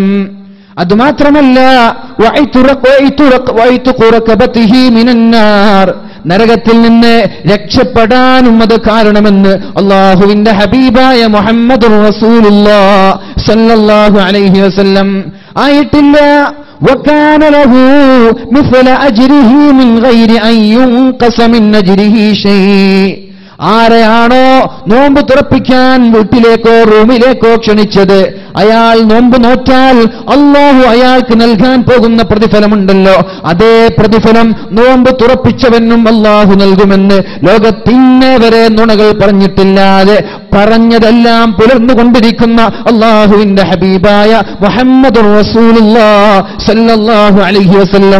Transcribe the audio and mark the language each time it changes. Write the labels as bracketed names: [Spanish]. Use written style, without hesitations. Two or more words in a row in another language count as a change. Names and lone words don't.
[Malayalam] അതുമാത്രമല്ല, നരകത്തിൽ നിന്ന് രക്ഷപ്പെടാനും അത് കാരണമെന്ന് അല്ലാഹുവിന്റെ ഹബീബായ [Arabic] محمد رسول الله صلى الله عليه وسلم. [Malayalam] ആയിട്ടില്ല, [Arabic] وكان له مثل أجره من غير أن ينقص من أجره شيء. [Malayalam] ആരെയാണോ നോമ്പ് തുറപ്പിക്കാൻ വീട്ടിലേക്കോ റൂമിലേക്കോ ക്ഷണിച്ചത്, അയാൾ നോമ്പ് നോറ്റാൽ അല്ലാഹു അയാൾക്ക് നൽകാൻ പോകുന്ന പ്രതിഫലമുണ്ടല്ലോ, അതേ പ്രതിഫലം നോമ്പ് തുറപ്പിച്ചവനും അല്ലാഹു നൽകുമെന്ന് ലോകത്തിന്നെ വരെ നുണകൾ പറഞ്ഞിട്ടില്ലാതെ പറഞ്ഞതെല്ലാം പുലർന്നുകൊണ്ടിരിക്കുന്ന അല്ലാഹുവിന്റെ ഹബീബായ [Arabic] محمد رسول الله صلى الله عليه وسلم.